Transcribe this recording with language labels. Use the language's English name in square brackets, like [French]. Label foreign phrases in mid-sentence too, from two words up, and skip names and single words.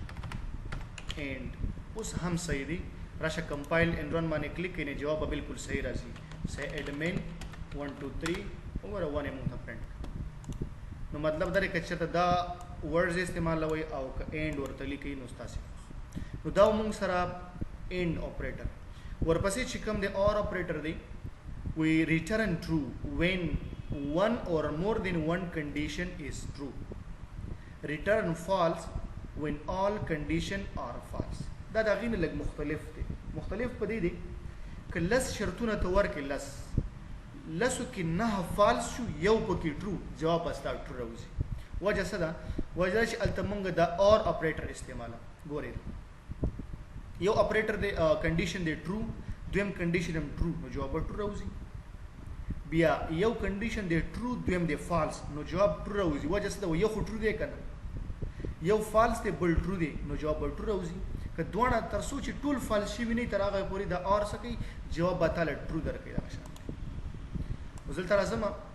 [Pashto] اینډ اوس هم صحیح دی راشه [English] compile and run [Pashto] باندې کلیک کړئ جواب به بالکل صحیح راځي سی ایډمن 1 2 3 وګوره 1 یې مونږ ته پرنټ نو مطلب دا دی که چېرته دا ورډز استعمالوئ او که اینډ ورته لیکئ نو ستاسې نو دا مونږ سره [English] and operator [Pashto] ورپسې چې کوم دی [English] or operator [Pashto] دی [English] we return true when one or more than one condition is true return false when all condition are false [Pashto] دا د هغې نه لږ مختلف دی مختلف په دې دی که لس شرطونه ته ورکړې لسو کې 9 فالس شو یو پکې ټرو جواب به ستا ټرو راوځي وجه څه ده وجه دا چې هلته مونږ د [English] or operator [Pashto] استعماله ګورئ یو اپریټر دی کنډیشن دی ټرو دویم کنډیشن هم ټرو نو جواب به ټرو راوځي بیا یو کنډیشن دی ټرو دویم دی فالس نو جواب ټرو راوځي وجه څه ده یو خو ټرو دی که نه یو فالس دی بل ټرو دی نو جواب به ټرو راوځي که دواړه تر څو چې ټول فالس شوي نه وي تر هغه پورې د اور څه کوي جواب به تاله ټرو درکوي دغه شان اوس دلته راځم